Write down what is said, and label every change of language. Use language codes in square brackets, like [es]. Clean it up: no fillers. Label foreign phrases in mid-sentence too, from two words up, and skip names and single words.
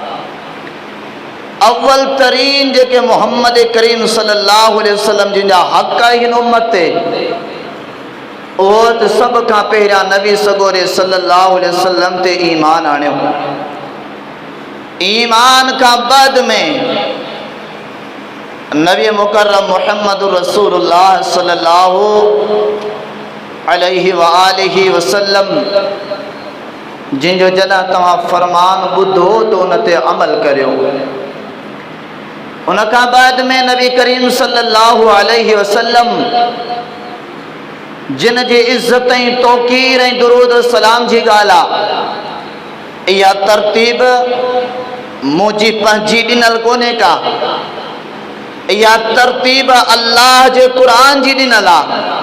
[sd] अव्वल तरीन जेके मोहम्मद करीम [ar] صلى الله عليه وسلم [sd] जिन जा हक़ आहिनि उम्मत ते, उहो त सभ खां पहिरियां नबी सगोरे [ar] صلى الله عليه وسلم [sd] ते ईमान आणियो। ईमान का बाद में नबी मुकर्रम [ar] محمد رسول الله صلى الله عليه وآله وسلم [sd] जिनजो जॾहिं तव्हां फरमान ॿुधो तो उन ते अमल करियो। उन खां बाद में नबी करीम [ar] صلى الله عليه وسلم [sd] जिन जी इज़्ज़त ऐं तौक़ीर ऐं दुरूद सलाम जी ॻाल्हि आहे, इहा तरतीब मुंहिंजी पंहिंजी ॾिनल कोन्हे का, इहा तरतीब अल्लाह जे क़ुरान जी ॾिनल आहे।